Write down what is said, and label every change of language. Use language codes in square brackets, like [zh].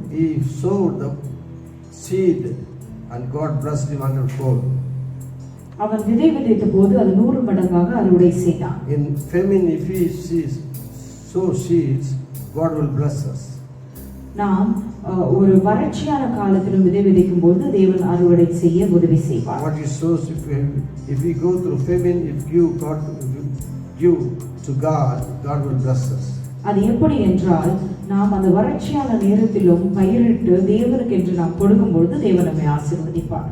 [en] he sowed the seed and God blessed him 100-fold. [ta] அவன் விதை விதைத்த போது அது 100 மடங்காக அறுவடை செய்தான். [en] In famine, if we sow seeds, God will bless us. [ta] நாம் ஒரு வறட்சியான காலத்திலும் விதை விதைக்கும் போது தேவன் அறுவடை செய்ய உதவி செய்வார். [en] What you sow, if we go through famine, if you give to God, God will bless us. [ta] அது எப்படி என்றால் நாம் அந்த வறட்சியான நேரத்திலும் பயிரிட்டு தேவனுக்கு என்று நாம் கொடுக்கும்போது தேவன் நம்மை ஆசீர்வதிப்பார்.